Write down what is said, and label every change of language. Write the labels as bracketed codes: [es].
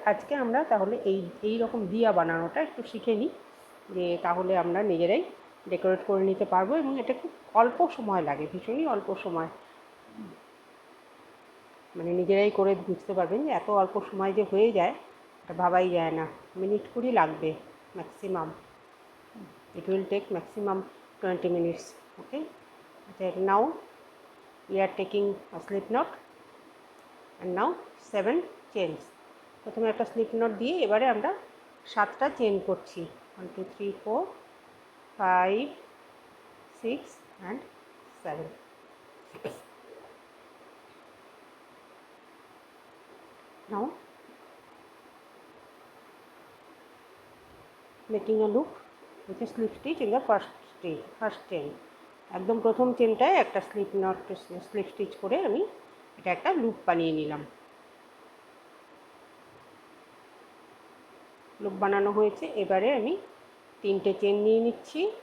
[bn] আজকে আমরা তাহলে এই রকম দিয়া বানানোটা একটু শিখে নিই, যে তাহলে আমরা নিজেরাই ডেকোরেট করে নিতে পারবো, এবং এটা খুব অল্প সময় লাগে, ভীষণই অল্প সময়, মানে নিজেরাই করে বুঝতে পারবেন যে এত অল্প সময় যে হয়ে যায় এটা ভাবাই যায় না। মিনিট 20 লাগবে maximum, [en] it will take maximum 20 minutes. Okay, now we are taking a slip knot and now 7 chains. [bn] প্রথমে একটা স্লিপ নট দিয়ে এবারে আমরা 7টা চেন করছি। [en] 1 2 3 4 5 6 and 7. Now making a loop with a slip stitch in the first chain. [bn] একদম প্রথম চেনটায় একটা slip stitch করে আমি এটা একটা লুপ বানিয়ে নিলাম। লুপ বানানো হয়েছে, এবারে আমি 3টে চেন নিয়ে নিচ্ছি।